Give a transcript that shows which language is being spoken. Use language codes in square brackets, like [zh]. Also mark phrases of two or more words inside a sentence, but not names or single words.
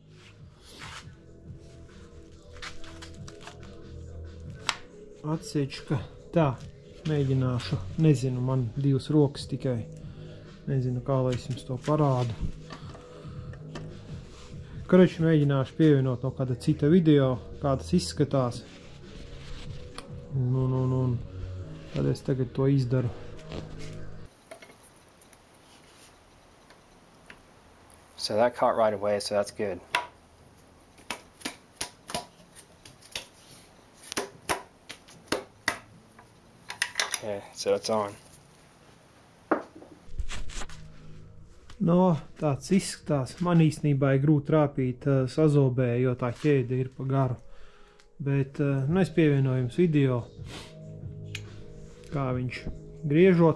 [lv] Atsevišķi, ka tā, mēģināšu, nezinu, man 2 rokas tikai, nezinu, kā lai es jums to parādu. Karoči mēģināšu pievienot no kāda cita video, kā tas izskatās. Un tad es tagad to izdaru. [en] So that caught right away, so that's good. Okay, so it's on. [lv] No, tāds izskatās. Man īstenībā ir grūti rāpīt sazobē, jo tā ķēde ir pa garu. Bet es pievienoju jums video, kā viņš griežot.